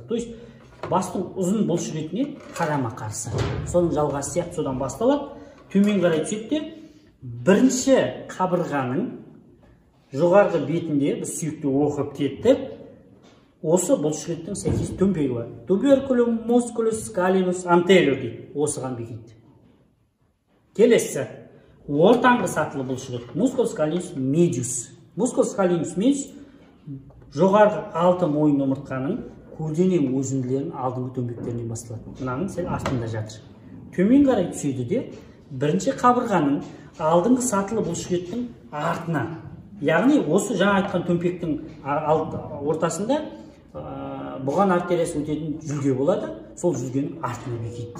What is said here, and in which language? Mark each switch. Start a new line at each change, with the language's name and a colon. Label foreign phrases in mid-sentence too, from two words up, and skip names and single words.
Russian: То есть
Kazakh: бастың ұзын бұлшықетіне қарама қарсы. Соның жалғасы сияқты содан басталады. Төмен қарай түседі. Бірінші қабырғаның жоғарғы бетінде біз сүйекті оқып кеттік. Осы бұлшықеттің сәйкес төңбегі бар.
Latin: Tuberculum musculus scalenus anterior
Kazakh: дейді. Осыған бекиді. Келесі, ортаңғы сатылы бұлшықет.
Latin: Musculus scalenus medius. Musculus scalenus medius
Kazakh: жоғарғы алты мойын омыртқаның көлденең өсінділерінің алдыңғы төңбектерінен басталады. Мынаның сәл астында жатыр. Төмен қарай түседі де, бірінші қабырғаның алдыңғы сатылы бұлшықеттің артына. Яғни осы жаңа айтқан төңбектің ортасында бұған артериясы өтетін жүлге болады, сол жүлгенің артына бекиді.